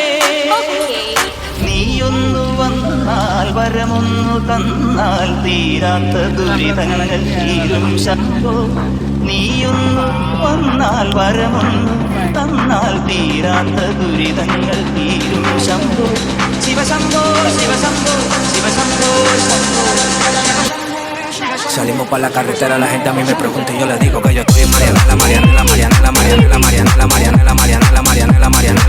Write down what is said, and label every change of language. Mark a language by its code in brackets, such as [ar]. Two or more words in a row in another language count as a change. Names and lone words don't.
[ml] നീയൊന്നു വന്നാൽ വരമൊന്നു തന്നാൽ തീരാത്ത ദുരിതങ്ങൾ തീരും ശംഭോ. നീയൊന്നു വന്നാൽ വരമൊന്നു തന്നാൽ തീരാത്ത ദുരിതങ്ങൾ തീരും ശംഭോ. ശിവശംഭോ ശിവശംഭോ ശിവശംഭോ ശംഭോ. [es] Salimos por la carretera, la gente a mí me pregunta y yo le digo que yo estoy en Marianela, Marianela, Marianela, Marianela, Marianela, Marianela, Marianela, Marianela, Marianela.